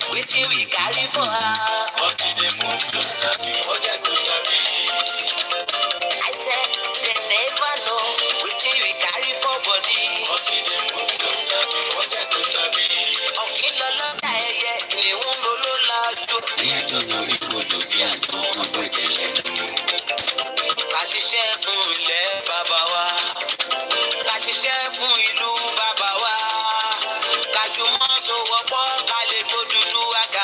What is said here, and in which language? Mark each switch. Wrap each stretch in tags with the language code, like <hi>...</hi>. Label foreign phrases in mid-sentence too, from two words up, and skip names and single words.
<pcm>wetin we carry for her. But they move closer before they go sabi. I said they never know wetin we carry for body. But they move closer before they go sabi.</pcm> <yo>Ọ̀gbìn lọ́lọ́dà ẹyẹ ìléwọ́n ló lájú. Ìyẹn tó lórí kodò bí àgbọn ọgbọ́n ìjẹ̀lẹ̀ lù. Ká ṣiṣẹ́ fún ilẹ̀ bàbá wa. Ká ṣiṣẹ́ fún ìlú bàbá wa. Ká jùmọ̀ sowọ́pọ̀ ká lè kó dúdú àga.</yo>